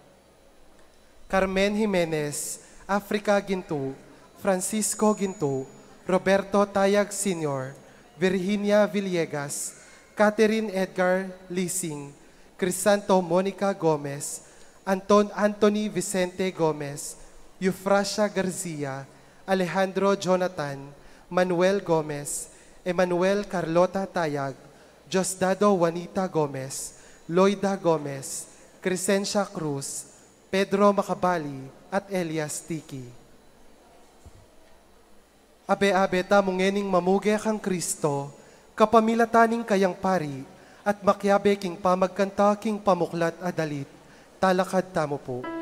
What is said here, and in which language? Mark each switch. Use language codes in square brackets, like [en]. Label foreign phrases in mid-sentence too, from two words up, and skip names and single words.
[pam] Carmen Jimenez, Africa Gintu, Francisco Gintu, Roberto Tayag Sr., Virginia Villegas, Catherine Edgar Lising, Crisanto Monica Gomez, Anthony Vicente Gomez, Eufrasia Garcia, Alejandro Jonathan, Manuel Gomez, Emmanuel Carlota Tayag, Diosdado Juanita Gomez, Loida Gomez, Crescencia Cruz, Pedro Macabali, at Elias Tiki. Abe-abe ta mungening mamuge kang Kristo, kapamilataning kayang pari, at makyabe king pamagkanta king pamuklat adalit, talakad tamo po.